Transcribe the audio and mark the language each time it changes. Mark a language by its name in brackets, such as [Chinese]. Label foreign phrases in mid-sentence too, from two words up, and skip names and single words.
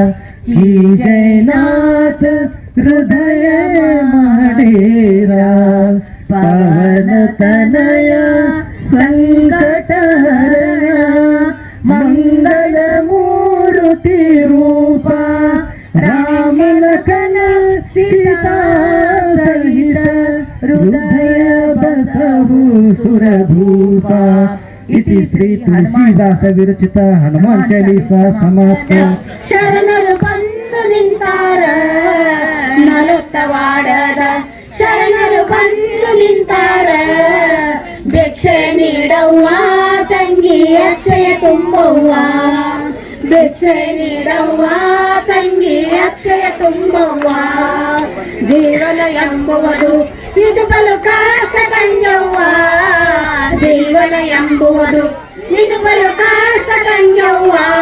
[Hindi] कीजय नाथ हृदय महाडेरा, पवन तनया संकट हरणा, मंगल मूर्ति रूपा, राम लखन सीता सहित, हृदय बसहु सुरभूपा, इति श्री तुलसीदास विरचित हनुमान चालीसा समाप्त। [Kannada] ಶರಣರು ಬಂದು ನಿಂತಾರ ನಲುತ್ತವಾಡದ, ಶರಣರು ಬಂದು ನಿಂತಾರ, ಭಿಕ್ಷೆ ನೀಡವ್ವ ತಂಗಿ ಅಕ್ಷಯ ತುಂಬವ್ವ, ಭಿಕ್ಷೆ ನೀಡವ್ವ ತಂಗಿ ಅಕ್ಷಯ ತುಂಬವ್ವ, ಜೀವನ ಎಂಬುವುದು ಇದು ಬಲು ಕಷ್ಟ ತಂಗವ್ವ, ಜೀವನ ಎಂಬುವುದು ಇದು ಬಲು ಕಷ್ಟ ತಂಗವ್ವ,